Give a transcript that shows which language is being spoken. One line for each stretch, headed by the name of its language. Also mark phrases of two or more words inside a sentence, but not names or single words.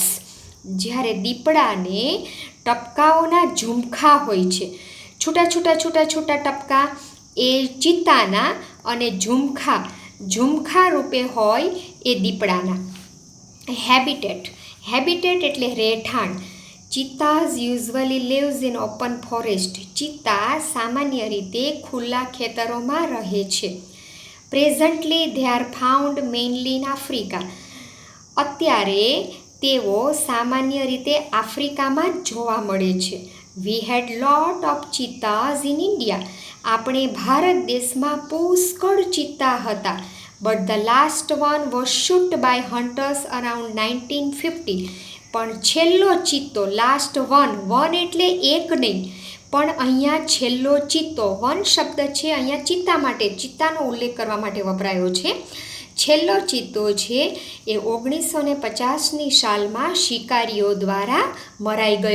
Gujarati: જ્યારે દીપડાને ટપકાઓના ઝુમખા હોય છે. છૂટા ટપકા એ ચિત્તાના અને ઝુમખા રૂપે હોય એ દીપડાના. હેબિટેટ એટલે રહેઠાણ.
English: cheetahs usually lives in open forest.
Gujarati: ચિત્તા સામાન્ય રીતે ખુલ્લા ખેતરોમાં રહે છે.
English: પ્રેઝન્ટલી they are found mainly in Africa.
Gujarati: અત્યારે તેઓ સામાન્ય રીતે આફ્રિકામાં જ જોવા મળે છે.
English: We had lot of cheetahs in India.
Gujarati: આપણે ભારત દેશમાં પુષ્કળ ચિત્તા હતા.
English: But the last one was shot by hunters around 1950.
Gujarati: પણ છેલ્લો ચિત્તો,
English: last one
Gujarati: એટલે એક નહીં, પણ અહીંયા છેલ્લો ચિત્તો, વન શબ્દ છે અહીંયા ચિત્તા માટે, ચિત્તાનો ઉલ્લેખ કરવા માટે વપરાયો છે. છેલ્લો ચિત્તો છે એ 1950ની સાલમાં શિકારીઓ દ્વારા મરાઈ ગયો.